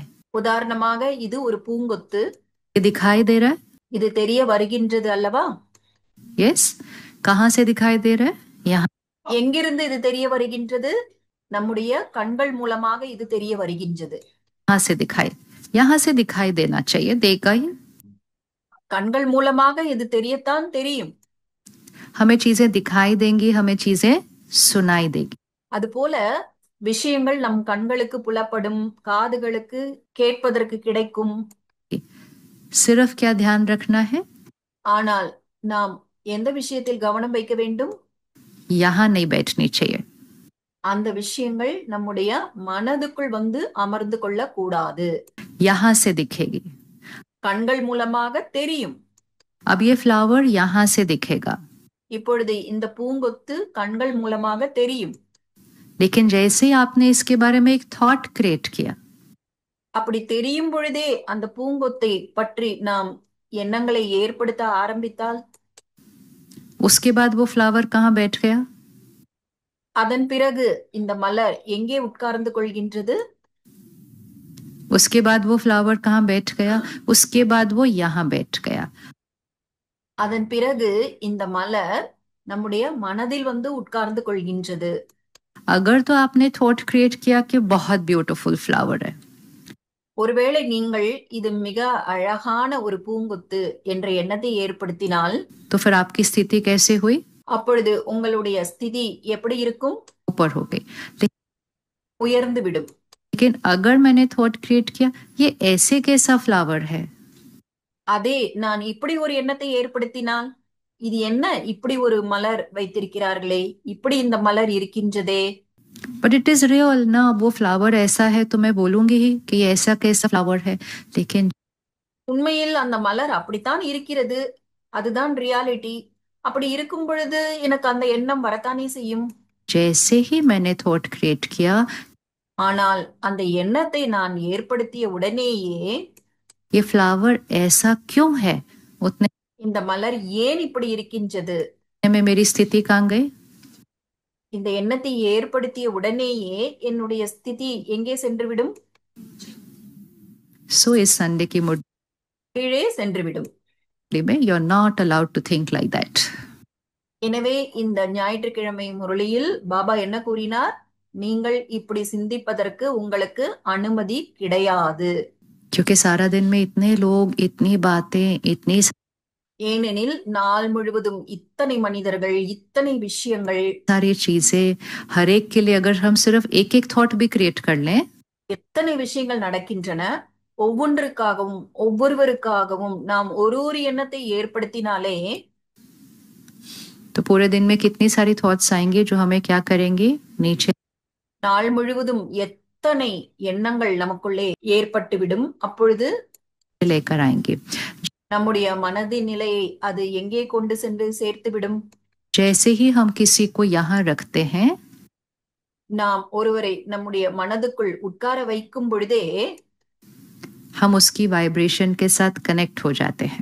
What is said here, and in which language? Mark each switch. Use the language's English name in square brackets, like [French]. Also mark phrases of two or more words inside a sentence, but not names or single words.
[Tamil] உதாரணமாக இது ஒரு பூங்கொத்து, [Hindi] ये दिखाई दे रहा है. [Tamil] இது தெரிய வருகின்றது அல்லவா? [Hindi] यस. कहाँ से दिखाई दे रहा है, यहाँ. [Tamil] எங்கிருந்து இது தெரிய வருகின்றது? நம்முடைய கண்கள் மூலமாக இது தெரிய வருகின்றது. [Hindi] यहाँ से दिखाई, यहाँ से दिखाई देना चाहिए, देगा ही. [Tamil] கண்கள் மூலமாக இது தெரியத்தான் தெரியும். [Hindi] हमें चीजें दिखाई देंगी, हमें चीजें सुनाई देगी. [Tamil] அதுபோல விஷயங்கள் நம் கண்களுக்கு புலப்படும், காதுகளுக்கு கேட்பதற்கு கிடைக்கும். [Hindi] सिर्फ क्या ध्यान रखना है, [Tamil] ஆனால் நாம் எந்த விஷயத்தில் கவனம் வைக்க வேண்டும்? [Hindi] यहाँ नहीं बैठनी चाहिए। [Tamil] அந்த விஷயங்கள் நம்முடைய மனதுக்குள் வந்து அமர்ந்து கொள்ள கூடாது. [Hindi] यहाँ से दिखेगी। [Tamil] கண்கள் மூலமாக தெரியும். [Hindi] अब ये फ्लावर यहाँ से दिखेगा, [Tamil] இப்பொழுது இந்த பூங்கொத்து கண்கள் மூலமாக தெரியும். [Hindi] लेकिन जैसे ही आपने इसके बारे में एक [English] thought create [Hindi] किया, [Tamil] அப்படி தெரியும் பொழுதே அந்த பூங்கொத்தை பற்றி நாம் எண்ணங்களை ஏற்படுத்த ஆரம்பித்தால், [Hindi] उसके बाद वो फ्लावर कहाँ बैठ गया? [Tamil] அதன் பிறகு இந்த மலர் எங்கே உட்கார்ந்து கொள்கின்றது? [Hindi] उसके बाद वो फ्लावर कहाँ बैठ गया? उसके बाद वो यहाँ बैठ गया। [Tamil] அதன் பிறகு இந்த மலர் நம்முடைய மனதில் வந்து உட்கார்ந்து கொள்கின்றது. [Hindi] अगर तो आपने [English] thought create [Hindi] किया कि बहुत [English] beautiful flower [Hindi] है, [Tamil] ஒருவேளை நீங்கள் இது மிக அழகான ஒரு பூங்கொத்து என்ற எண்ணத்தை ஏற்படுத்தினால், [Hindi] तो फिर आपकी स्थिति कैसे हुई? [Tamil] அப்பொழுது உங்களுடைய ஸ்திதி எப்படி இருக்கும்? [Hindi] ऊपर हो गई। [Tamil] உயர்ந்து விடும். [Hindi] लेकिन अगर मैंने [English] thought create [Hindi] किया ये ऐसे कैसा फ्लावर है, [Tamil] அதே நான் இப்படி ஒரு எண்ணத்தை ஏற்படுத்தினால், இது என்ன இப்படி ஒரு மலர் வைத்திருக்கிறார்களே, இப்படி இந்த மலர் இருக்கின்றதே, [English] but it is real [Hindi] ना, वो फ्लावर ऐसा है तो मैं बोलूंगी ही कि ये ऐसा कैसा फ्लावर है। लेकिन [Tamil] உண்மையில் அந்த மலர் அப்படித்தான் இருக்கிறது, அதுதான் ரியாலிட்டி. அப்படி இருக்கும் பொழுது எனக்கு அந்த எண்ணம் வரத்தானே செய்யும். [Hindi] जैसे ही मैंने [English] thought create [Hindi] किया, [Tamil] ஆனால் அந்த எண்ணத்தை நான் ஏற்படுத்திய உடனேயே [Hindi] ये फ्लावर ऐसा क्यों है, उतने [Tamil] இந்த மலர் ஏன் இப்படி இருக்கின்றது, [Hindi] में मेरी स्थिति कहाँ गई? [Tamil] இந்த எண்ணத்தை ஏற்படுத்திய உடனேயே என்னுடைய ஸ்திதி எங்கே சென்றுவிடும்? [Hindi] सो इस संडे की [Tamil] கீழே சென்றுவிடும். [Hindi] मुरली में [English] you are not allowed to think like that. [Tamil] எனவே இந்த ஞாயிற்றுக்கிழமை முரளியில் பாபா என்ன கூறினார்? நீங்கள் இப்படி சிந்திப்பதற்கு உங்களுக்கு அனுமதி கிடையாது. [Hindi] क्योंकि सारा दिन में इतने लोग, इतनी बातें, इतनी [Tamil] ஏனெனில் நாள் முழுவதும் இத்தனை மனிதர்கள், இத்தனை விஷயங்கள், [Hindi] सारी चीजें, हर एक के लिए अगर हम सिर्फ एक एक थॉट भी क्रिएट कर लें, [Tamil] எத்தனை விஷயங்கள் நடக்கின்றன. ஒவ்வொன்றுக்காகவும் ஒவ்வொருவருக்காகவும் நாம் ஒரு ஒரு எண்ணத்தை ஏற்படுத்தினாலே [Hindi] तो पूरे दिन में कितनी सारी थॉट्स आएंगी जो हमें क्या करेंगी, नीचे [Tamil] நாள் முழுவதும் எத்தனை எண்ணங்கள் நமக்குள்ளே ஏற்பட்டுவிடும். அப்பொழுது [Hindi] लेकर आएंगी। [Tamil] நம்முடைய மனதின் நிலையை அது எங்கே கொண்டு சென்று சேர்த்துவிடும்? [Hindi] जैसे ही हम किसी को यहाँ रखते हैं, [Tamil] நாம் ஒருவரை நம்முடைய மனதுக்குள் உட்கார வைக்கும் பொழுதே [Hindi] हम उसकी वाइब्रेशन के साथ कनेक्ट हो जाते हैं।